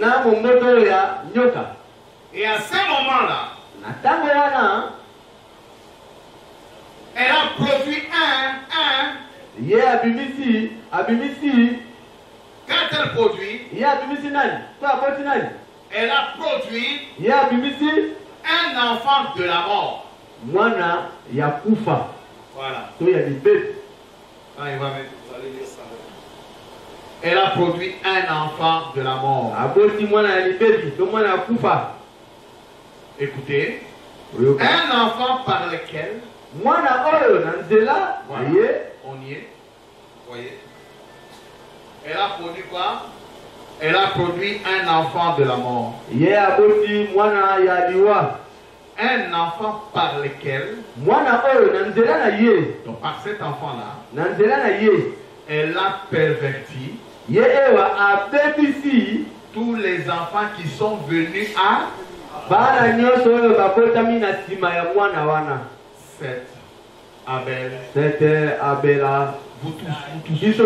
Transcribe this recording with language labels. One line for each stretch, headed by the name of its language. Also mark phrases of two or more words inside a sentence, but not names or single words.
French: Et à ce moment-là, elle a produit quand elle produit, elle a produit un enfant de la mort.
Lingala: Mwana ya kufa.
French: Voilà.
Lingala: To ya libet.
French: Ah, il va mettre, vous allez lire ça. Elle a produit un enfant de la mort.
Lingala: Aboti mwana ya libet, to mwana ya kufa.
French: Écoutez, un enfant par lequel
Lingala: mwana oyo na nzela,
French: voyez, on y est. Voyez. Elle a produit quoi? Elle a produit un enfant de la mort. Un enfant par lequel, donc par cet enfant-là, elle a perverti tous les enfants qui sont venus à Seth, Abel, vous tous.